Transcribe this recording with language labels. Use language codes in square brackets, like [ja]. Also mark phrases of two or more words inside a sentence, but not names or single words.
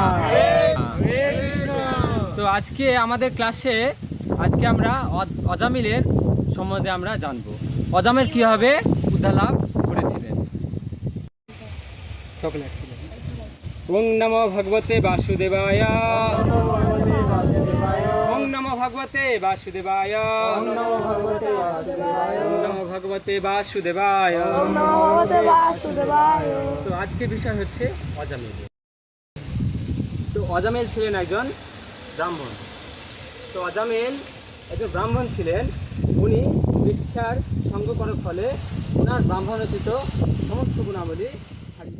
[bn] তো আজকে আমাদের ক্লাসে আমরা অজামিলের সম্বন্ধে আমরা জানবো। অজামিল কিভাবে উদ্ধার লাভ করেছিলেন। [sa] সকলে ওং নমো ভগবতে বাসুদেবায়, ওং নমো ভগবতে বাসুদেবায়, ওং নমো ভগবতে বাসুদেবায়। [bn] তো আজকে বিষয় হচ্ছে অজামিল। তো অজামিল ছিলেন একজন ব্রাহ্মণ। তো অজামিল একজন ব্রাহ্মণ ছিলেন। উনি বেশ্যার সঙ্গ করার ফলে ওনার ব্রাহ্মণোচিত সমস্ত গুণাবলী হারিয়ে।